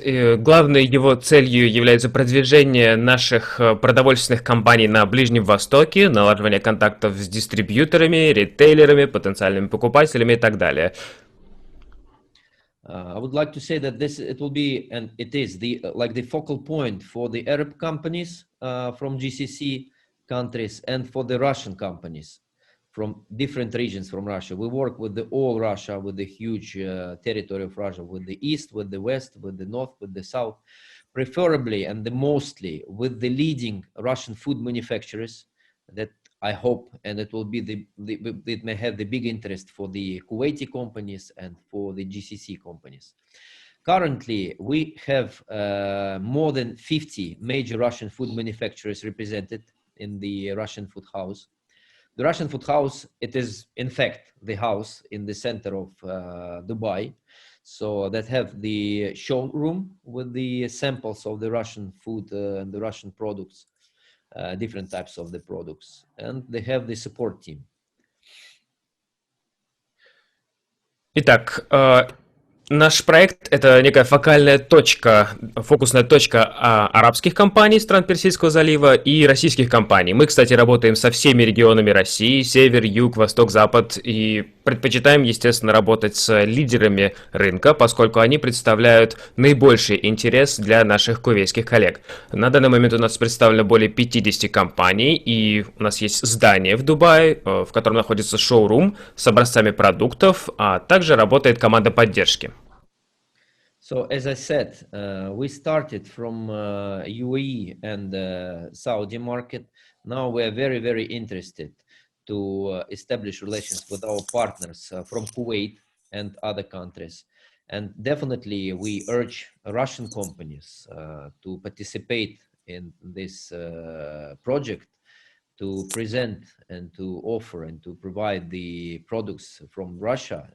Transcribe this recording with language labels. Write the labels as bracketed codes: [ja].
[ru] Главной его целью является продвижение наших продовольственных компаний на Ближнем Востоке, налаживание контактов с дистрибьюторами, ритейлерами, потенциальными покупателями и так далее. [en] I would like to say that it will be, and it is, the focal point for the Arab companies from GCC countries and for the Russian companies from different regions from Russia. We work with all Russia, with the huge territory of Russia, with the East, with the West, with the North, with the South, preferably and mostly with the leading Russian food manufacturers that I hope, and it will be it may have the big interest for the Kuwaiti companies and for the GCC companies. Currently, we have more than 50 major Russian food manufacturers represented in the Russian Food House. The Russian Food House, it is in fact the house in the center of Dubai, so that have the showroom with the samples of the Russian food and the Russian products, different types of the products, and they have the support team. [ru] Итак, наш проект — это некая фокальная точка, фокусная точка арабских компаний стран Персидского залива и российских компаний. Мы, кстати, работаем со всеми регионами России: север, юг, восток, запад, и предпочитаем, естественно, работать с лидерами рынка, поскольку они представляют наибольший интерес для наших кувейтских коллег. На данный момент у нас представлено более 50 компаний, и у нас есть здание в Дубае, в котором находится шоурум с образцами продуктов, а также работает команда поддержки. [en] So, as I said, we started from UAE and Saudi market. Now we are very, very interested to establish relations with our partners from Kuwait and other countries. And definitely we urge Russian companies to participate in this project, to present and to offer and to provide the products from Russia.